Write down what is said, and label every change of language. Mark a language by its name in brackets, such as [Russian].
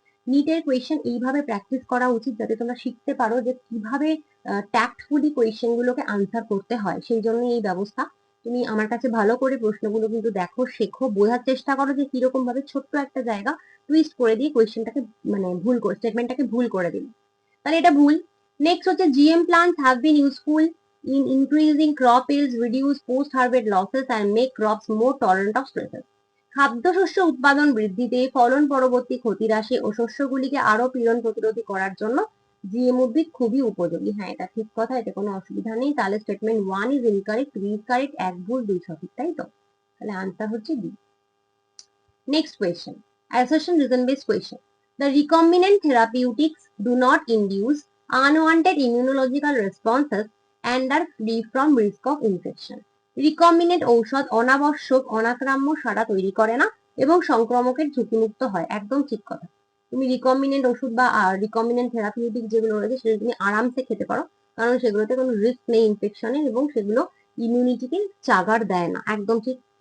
[Bangla] নিটের question এইভাবে practice করা উচিত যাতে তোমরা শিখতে পারো যে কিভাবে ট্যাক্টফুলি কোয়েশ্চেন গুলোকে আনসার করতে হয়, সেই জন্য এই ব্যবস্থা। তুমি আমার কাছে ভালো করে প্রশ্নগুলো কিন্তু দেখো, শেখো, বোঝার চেষ্টা করো যে কিরকম ভাবে ছোট্ট একটা জায়গা টুইস্ট করে দিয়ে কোয়েশ্চেনটাকে মানে ভুল করে, স্টেটমেন্টটাকে ভুল করে দিল। তাহলে এটা ভুল। [English] Next হচ্ছে GM plants have been useful in increasing crop yields, reduce post-harvest losses and make crops more tolerant of stresses. [Bangla] খাদ্যশস্য উৎপাদন বৃদ্ধিতে, ফলন পরবর্তী ক্ষতি হ্রাসে ও শস্যগুলিকে আরো পীড়ন প্রতিরোধী করার জন্য জিএম উদ্ভিদ খুবই উপযোগী। হ্যাঁ, এটা ঠিক কথা, এটা কোনো অসুবিধা নেই। তাহলে [English] statement 1 is incorrect, 3 is correct, [Bangla] 1 ভুল 2 সঠিক, তাই তো? তাহলে আনসার হচ্ছে D. [English] Next question, assertion reason based question. The recombinant therapeutics do not induce unwanted immunological responses and are free from risk of infection. [Bangla] Recombinant ঔষধ অনাবশ্যক অনাক্রাম্য সাড়া তৈরি করে না এবং সংক্রমকের ঝুঁকিমুক্ত হয়। একদম ঠিক কথা। তুমি রিকম্বিনেন্ট ওষুধ বা রিকম্বিনেন্ট থেরাপিউটিক যেগুলো রয়েছে সেগুলো তুমি আরামসে খেতে পারো, কারণ সেগুলোতে কোনো রিস্ক নেই ইনফেকশনের এবং সেগুলো ইমিউনিটিকে চাগার দেয় না, একদম ঠিক।